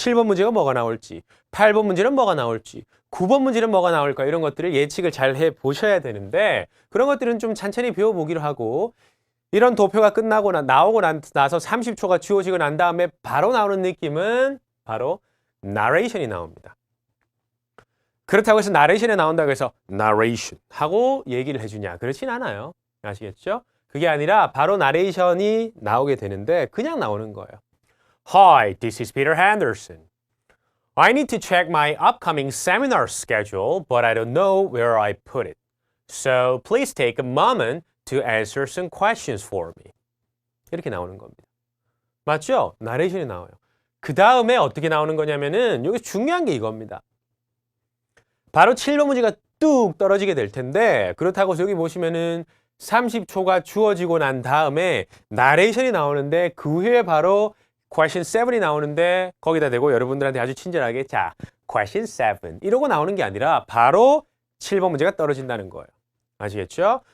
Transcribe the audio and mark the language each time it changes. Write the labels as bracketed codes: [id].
[ko] 7번 문제가 뭐가 나올지, 8번 문제는 뭐가 나올지, 9번 문제는 뭐가 나올까 이런 것들을 예측을 잘 해보셔야 되는데 그런 것들은 좀 천천히 배워보기로 하고 이런 도표가 끝나고 나오고 나서 30초가 주어지고 난 다음에 바로 나오는 느낌은 바로 나레이션이 나옵니다. 그렇다고 해서 나레이션에 나온다고 해서 narration 하고 얘기를 해주냐 그렇진 않아요. 아시겠죠? 그게 아니라 바로 나레이션이 나오게 되는데 그냥 나오는 거예요. [en] Hi, this is Peter Henderson. I need to check my upcoming seminar schedule, but I don't know where I put it. So please take a moment to answer some questions for me. [ko] 이렇게 나오는 겁니다. 맞죠? 나레이션이 나와요. 그 다음에 어떻게 나오는 거냐면은 여기 중요한 게 이겁니다. 바로 7번 문제가 뚝 떨어지게 될 텐데 그렇다고 해서 여기 보시면은 30초가 주어지고 난 다음에 나레이션이 나오는데 그 후에 바로 question 7이 나오는데 거기다 대고 여러분들한테 아주 친절하게 자, question 7 이러고 나오는 게 아니라 바로 7번 문제가 떨어진다는 거예요. 아시겠죠?